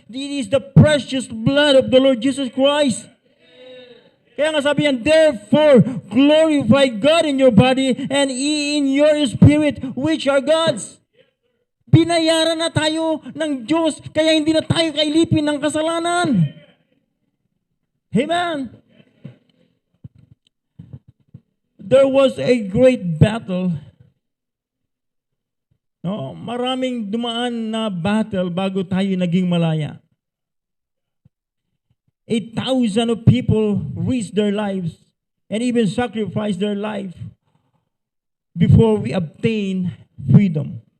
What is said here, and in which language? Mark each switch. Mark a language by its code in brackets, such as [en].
[en] It is the precious blood of the Lord Jesus Christ. [tl] Kaya nga sabi yan, [en] therefore, glorify God in your body and in your spirit, which are God's. [tl] Binayaran na tayo ng Diyos, kaya hindi na tayo kailipin ng kasalanan. Amen. [en] There was a great battle [tl] No, maraming dumaan na battle bago tayo naging malaya. [en] 8,000 of people risked their lives and even sacrificed their life before we obtain freedom.